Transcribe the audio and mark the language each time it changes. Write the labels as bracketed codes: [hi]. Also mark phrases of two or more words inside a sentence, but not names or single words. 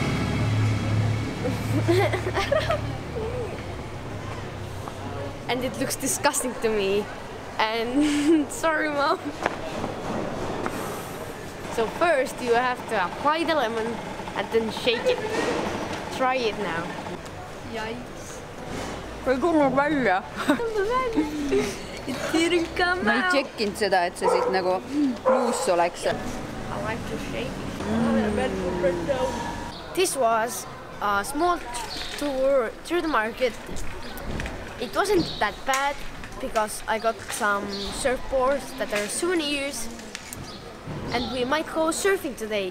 [en] And it looks disgusting to me. And sorry mom. So first you have to apply the lemon and then shake it. Try it now. Yikes. [et] Ei tulnud välja. [en] It didn't come [et] Ma ei [en] out. [et] tšekkinud seda, et see siit nagu luus oleks. [en] I like to shake it. This was a small tour through the market. It wasn't that bad because I got some surfboards that are souvenirs, and we might go surfing today.